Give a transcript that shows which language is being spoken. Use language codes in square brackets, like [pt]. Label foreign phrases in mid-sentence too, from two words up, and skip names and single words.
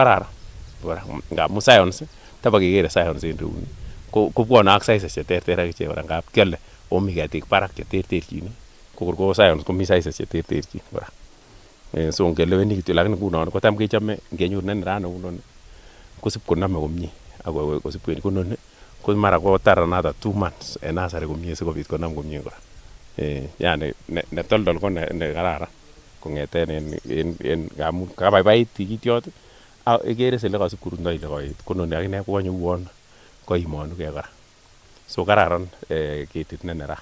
[kln] kararan ngamun science tabakekere science en reuni kobwone ak sizes cheterter ak ichek kora ngap kiole omi ketik barak cheterterchin kokor ko science komi sizes cheterterchin kora so ngeleweni kityo lakini ngunon kotam kechome ngenyor nenerano ngunon kosip konome komie ak kosip kwendi ko noni ko mara kotar [en] another 2 months [kln] en nursery komie sikobit konam komie kora yani netoldol ko nekararan kong'eten en ngamun kabaibait tikityot ikere sele kasip korundoi ile koet ko noni akine kokonyo uwon koimonugei kora so kararan ketit nenerat.